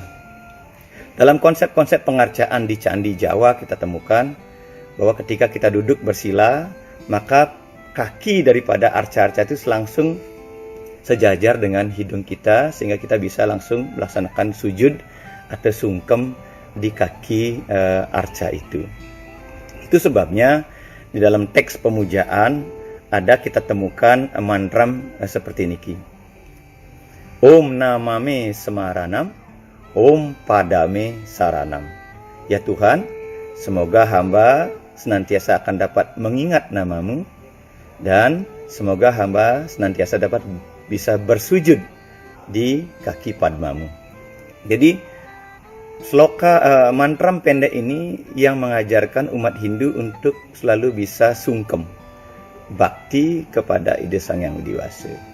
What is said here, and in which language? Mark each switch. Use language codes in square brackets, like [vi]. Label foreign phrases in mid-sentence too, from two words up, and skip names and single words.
[id] Dalam konsep-konsep pengarcaan di candi Jawa kita temukan bahwa ketika kita duduk bersila, maka kaki daripada arca-arca itu langsung sejajar dengan hidung kita, sehingga kita bisa langsung melaksanakan sujud atau sungkem di kaki arca itu. Itu sebabnya di dalam teks pemujaan ada kita temukan mantram seperti niki. [sa] Om namame semaranam, Om padame saranam. [id] Ya Tuhan, semoga hamba senantiasa akan dapat mengingat namamu, dan semoga hamba senantiasa dapat bisa bersujud di kaki padmamu. Jadi sloka mantram pendek ini yang mengajarkan umat Hindu untuk selalu bisa sungkem, bakti kepada Ida Sang Yang Widi Wasa.